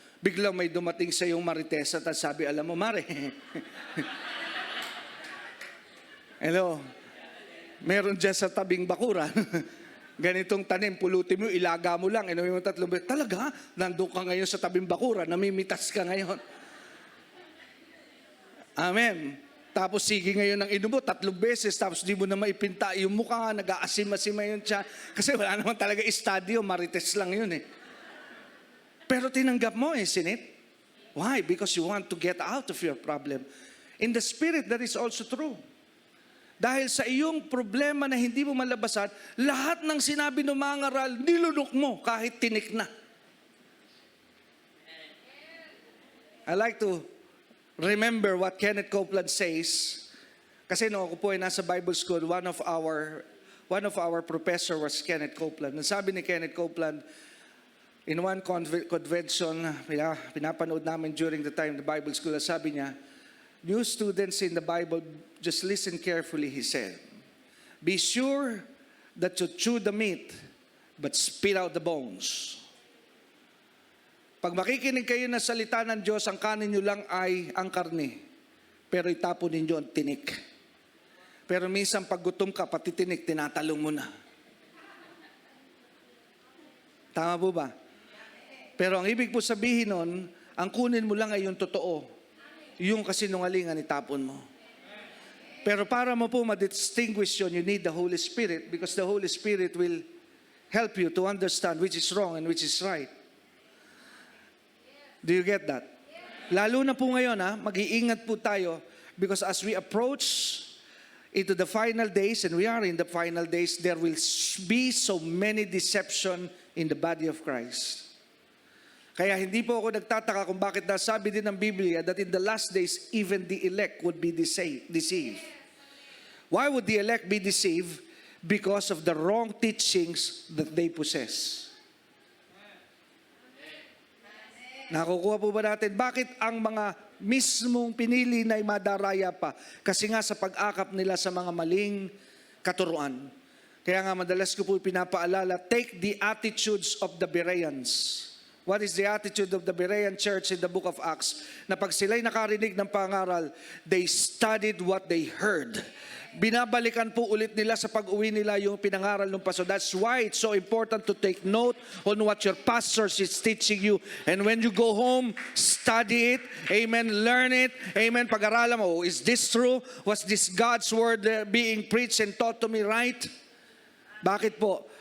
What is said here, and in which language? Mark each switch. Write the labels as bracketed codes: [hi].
[tl] Biglang may dumating sa iyong marites at sabi, alam mo, Mare, hello, meron dyan sa tabing bakuran, ganitong tanim, pulutin mo, ilaga mo lang, inumin mo 3 beses. Talaga? Nandun ka ngayon sa tabing bakuran, namimitas ka ngayon. Amen. Tapos sige ngayon ng inom mo 3 beses, tapos di mo na maipinta yung mukha, nag-aasim-asima yun siya. Kasi wala naman talaga estadyo, marites lang yun eh. Pero tinanggap mo, [en] isn't it? Why? Because you want to get out of your problem. In the spirit, that is also true. [tl] Dahil sa iyong problema na hindi mo malabasan, lahat ng sinabi ng mga ngaral, nilunok mo kahit tinik na. [en] I like to remember what Kenneth Copeland says. [tl] Kasi no, ako po ay nasa Bible school, [en] one of our professor was Kenneth Copeland. [tl] Sabi ni Kenneth Copeland, [en] in one convention, [tl] pinapanood namin [en] during the time the Bible school, [tl] sabi niya, [en] new students in the Bible, just listen carefully, he said. Be sure that you chew the meat, but spit out the bones. [tl] Pag makikinig kayo na salita ng Diyos, ang kanin nyo lang ay ang karne, pero itapon ninyo ang tinik. Pero minsan pag gutom ka, pati tinik, tinatalong mo na. Tama po ba? Pero ang ibig po sabihin nun, ang kunin mo lang ay yung totoo. Yung kasinungalingan itapon mo. Pero para mo po ma-distinguish yun, [en] you need the Holy Spirit because the Holy Spirit will help you to understand which is wrong and which is right. Do you get that? [tl] Lalo na po ngayon, mag-iingat po tayo [en] because as we approach into the final days, and we are in the final days, there will be so many deception in the body of Christ. [tl] Kaya hindi po ako nagtataka kung bakit nasabi din ng Biblia [en] that in the last days, even the elect would be deceived. Why would the elect be deceived? Because of the wrong teachings that they possess. [tl] Nakukuha po ba natin? Bakit ang mga mismong pinili na madaraya pa? Kasi nga sa pag-akap nila sa mga maling katuruan. Kaya nga madalas ko po pinapaalala, [en] take the attitudes of the Bereans. What is the attitude of the Berean church in the book of Acts? [tl] Na pag sila'y nakarinig ng pangaral, [en] they studied what they heard. [tl] Binabalikan po ulit nila sa pag-uwi nila yung pinangaral ng pastor. [en] That's why it's so important to take note on what your pastor is teaching you. And when you go home, study it. Amen. Learn it. Amen. [tl] Pag-aralan mo, [en] is this true? Was this God's word being preached and taught to me right? [tl] Bakit po?